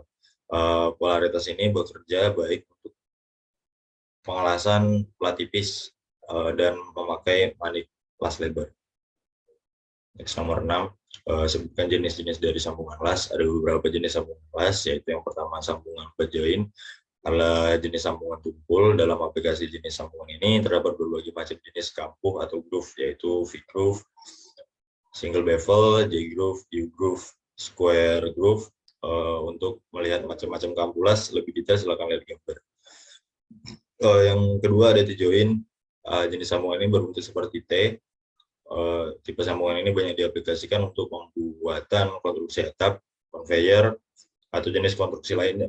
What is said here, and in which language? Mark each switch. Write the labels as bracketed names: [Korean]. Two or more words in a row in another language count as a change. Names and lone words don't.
[Indonesian] Polaritas ini bekerja baik untuk pengelasan plat tipis dan memakai manik las lebar. Next, nomor 6, sebutkan jenis-jenis dari sambungan las. Ada beberapa jenis sambungan las, yaitu yang pertama sambungan [English] butt join, [Indonesian] adalah jenis sambungan tumpul. Dalam aplikasi jenis sambungan ini terdapat berbagai macam jenis kampuh atau groove, yaitu [English] V-groove, single bevel, J-groove, U-groove, square groove. [Indonesian] Untuk melihat macam-macam kampuh las lebih detail silakan lihat gambar. Yang kedua ada T-join. Jenis sambungan ini berbentuk seperti T. Tipe sambungan ini banyak diaplikasikan untuk pembuatan konstruksi atap, conveyor, atau jenis konstruksi lainnya.